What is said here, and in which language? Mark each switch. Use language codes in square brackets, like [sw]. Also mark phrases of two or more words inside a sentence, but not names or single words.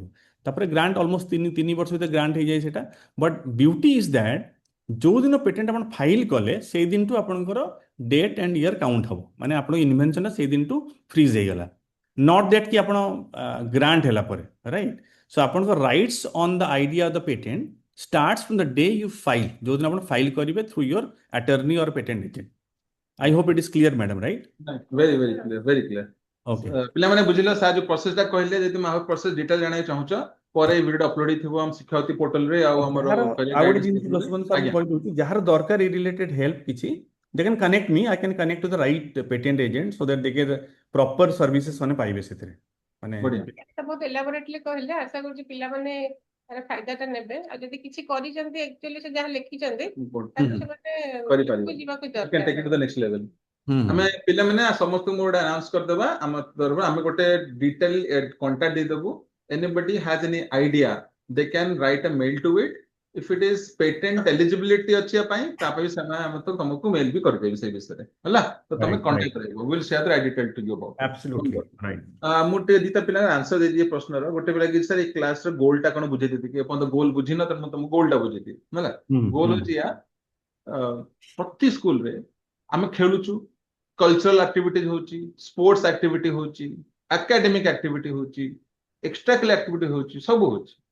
[or] ତାପରେ ଗ୍ରାଣ୍ଟ ଅଲମୋଷ୍ଟ 3 ବର୍ଷ ଭିତରେ ଗ୍ରାଣ୍ଟ ହେଇଯାଏ ସେଟା। [en] but beauty is that [or] ଯେଉଁଦିନ ପେଟେଣ୍ଟ ଆପଣ ଫାଇଲ୍ କଲେ ସେଇ ଦିନଠୁ ଆପଣଙ୍କର [en] date and year count [or] ହେବ, ମାନେ ଆପଣଙ୍କ ଇନଭେନ୍ସନ୍ଟା ସେଇ ଦିନଠୁ ଫ୍ରିଜ୍ ହେଇଗଲା। [en] not that [or] କି ଆପଣ ଗ୍ରାଣ୍ଟ ହେଲା ପରେ, ରାଇଟ୍? [en] so ଆପଣଙ୍କ rights on the idea of the patent starts from the day you file, [or] ଯୋଉଦିନ ଆପଣ ଫାଇଲ୍ କରିବେ [en] through your attorney or patent agent. I hope it is clear, madam, right? very very clear, very clear. Okay. [or] ପିଲାମାନେ ବୁଝିଲ ସାର୍ ଯୋଉ ପ୍ରୋସେସଟା କହିଲେ, ଯଦି ମୁଁ ଆଉ [en] process detail [or] ଜାଣିବାକୁ ଚାହୁଁଛ, ପରେ ଏଇ ଭିଡିଓ ଅପଲୋଡ ହେଇଥିବ ଆମ ଶିକ୍ଷାବତୀ ପୋର୍ଟାଲରେ ଆଉ ଆମର ଯାହାର career ଆଉ ଗୋଟେ guidance ଜିନିଷ portal ରେ। ଦଶବନ୍ଧୁ ସାର୍ ମୁଁ ଆଜ୍ଞା କହିଦଉଛି, ଯାହାର ଦରକାର ଏଇ [en] related help [or] କିଛି, [en] they can connect me, I can connect to the right patent agent so that they get proper services [or] ମାନେ ପାଇବେ ସେଥିରେ, ମାନେ ବଢିଆ। ତ ବହୁତ ଏଲାବୋରେଟଲି କହିଲେ, ଆଶା କରୁଛି ପିଲାମାନେ ତାର ଫାଇଦାଟା ନେବେ। ଆଉ ଯଦି କିଛି କରିଛନ୍ତି ଆକ୍ଚୁଆଲି ସେ ଯାହା ଲେଖିଛନ୍ତି ତାହେଲେ ସେମାନେ କରିପାରିବେ, ଯିବାକୁ [en] you can take it to [or] ଦରକାର। [en] the next level. [or] ହୁଁ ଆମେ ପିଲାମାନେ ସମସ୍ତଙ୍କୁ ଗୋଟେ ଆନାଉନ୍ସ କରିଦେବା ଆମ ତରଫରୁ, ଆମେ ଗୋଟେ [en] detail contact [or] ଦେଇଦେବୁ। [en] anybody has any idea they can write a mail to it. if it is patent eligibility [or] ଅଛି ୟା ପାଇଁ, ତା ପାଇଁ ସେମାନେ ଆମେ ତ ତମକୁ ମେଲ ବି କରିଦେବି ସେଇ ବିଷୟରେ, ହେଲା? ତ ତମେ [en] Right, [or] କଣ୍ଟାକ୍ଟ ରହିବ, [en] will share the detail to you about it. absolutely right. [or] ମୁଁ ଟିକେ ଦିଟା ପିଲାଙ୍କ ଆନ୍ସର ଦେଇଦିଏ ପ୍ରଶ୍ନର। ଗୋଟେ ପିଲା କି ସାର୍ ଏଇ କ୍ଲାସର ଗୋଲଟା କଣ ବୁଝେଇଦେବି କି, ଏପର୍ଯ୍ୟନ୍ତ ଗୋଲ ବୁଝିନ, ତେଣୁ ମୁଁ ତମକୁ ଗୋଲଟା ବୁଝେଇଦିଏ, ହେଲା? ଗୋଲ ହଉଛି ୟା ପ୍ରତି ସ୍କୁଲରେ ଆମେ ଖେଳୁଛୁ, [en] cultural activity [or] ହଉଛି, [en] sports activity [or] ହଉଛି, [en] academic activity [or] ହଉଛି, [en] extra curricular activity [or] ହଉଛି, ସବୁ ହଉଛି।